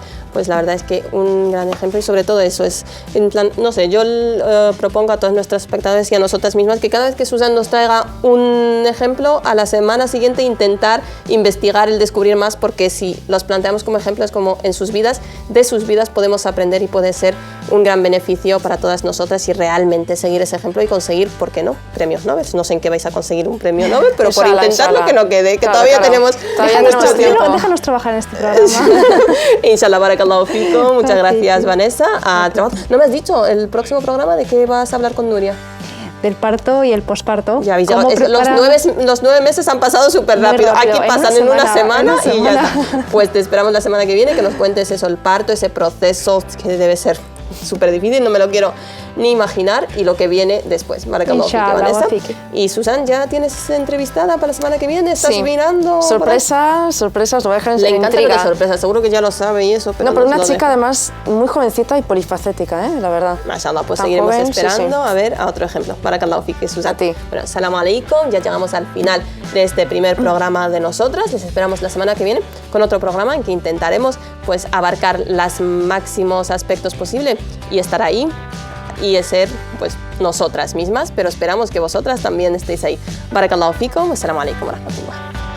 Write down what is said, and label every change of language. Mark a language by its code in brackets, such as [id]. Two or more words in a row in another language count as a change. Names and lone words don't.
[es] Pues la verdad es que un gran ejemplo, y sobre todo eso es, en plan, no sé, yo propongo a todos nuestros espectadores y a nosotras mismas que cada vez que Susan nos traiga un ejemplo, a la semana siguiente intentar investigar, el descubrir más, porque si los planteamos como ejemplos, como en sus vidas, de sus vidas podemos aprender y puede ser un gran beneficio para todas nosotras y realmente seguir ese ejemplo y conseguir, ¿por qué no?, premios Nobel. No sé en qué vais a conseguir un premio Nobel, pero por intentarlo que no quede, que todavía tenemos mucho tiempo. Déjanos trabajar en este programa. [ar] إن شاء الله، بارك الله فيكم. [es] Muchas gracias, Vanessa. No me has dicho el próximo programa de qué vas a hablar con Nuria. Del parto y el posparto. Ya habéis los 9 meses han pasado súper rápido. Aquí pasan en una semana y ya está. Pues te esperamos la semana que viene que nos cuentes eso, el parto, ese proceso que debe ser súper difícil, no me lo quiero ni imaginar y lo que viene después. [ar] بارك الله فيك, [es] Vanessa. Y Susan, ¿ya tienes entrevistada para la semana que viene? ¿Estás mirando? Sorpresas, sorpresas, lo voy a dejar en Le encanta intriga. las sorpresas, seguro que ya lo sabe y eso. Pero no, pero una chica además muy jovencita y polifacética, la verdad. Mashallah, pues tan seguiremos joven, esperando sí. a ver a otro ejemplo. [ar] بارك الله فيك, Susan. [es] A ti. Bueno, [ar] سلام عليكم, [es] ya llegamos al final de este primer programa de nosotras. Les esperamos la semana que viene con otro programa en que intentaremos pues abarcar los máximos aspectos posibles y estar ahí y ser pues nosotras mismas, pero esperamos que vosotras también estéis ahí. [ar] بارك الله فيكم، السلام عليكم ورحمة الله.